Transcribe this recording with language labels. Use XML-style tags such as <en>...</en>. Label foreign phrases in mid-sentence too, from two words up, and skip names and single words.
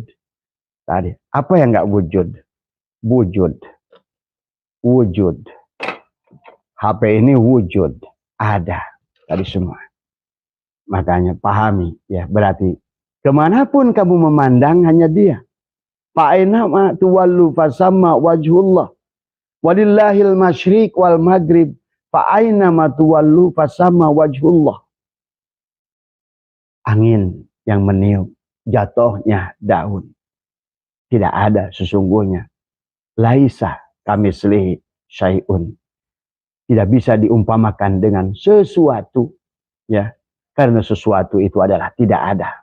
<id>Tadi, apa yang nggak wujud? Wujud. Wujud. HP ini wujud. Ada. Tadi semua. Makanya pahami. Ya, berarti kemanapun kamu memandang hanya dia.</id> <ar>فأينما تولوا فثم وجه الله. ولله المشرق والمغرب. فأينما تولوا فثم وجه الله.</ar> <id>Angin yang meniup, jatuhnya daun. Tidak ada sesungguhnya.</id> <ar>ليس كمثله شيء.</ar> <id>Tidak bisa diumpamakan dengan sesuatu. Ya, karena sesuatu itu adalah tidak ada.</id>